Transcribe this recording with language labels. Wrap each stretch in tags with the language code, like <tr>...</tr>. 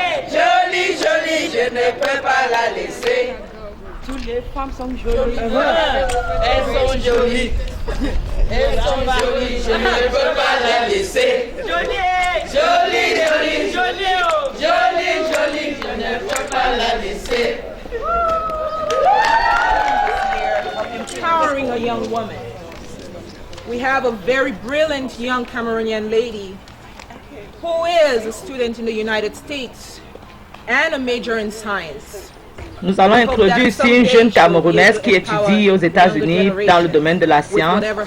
<fr>Jolie, jolie, je ne peux pas la laisser. Toutes les femmes sont jolies. Elles sont jolies. Elles sont jolies, je ne peux pas la laisser. Jolie, jolie, jolie, jolie, jolie, jolie, je ne peux pas la laisser.</fr> <en>Empowering a young woman. We have a very brilliant young Cameroonian lady who is a student in the United States and a major in science.</en> <fr>Nous allons introduire ici une jeune Camerounaise qui étudie aux États-Unis dans le domaine de la science.</fr>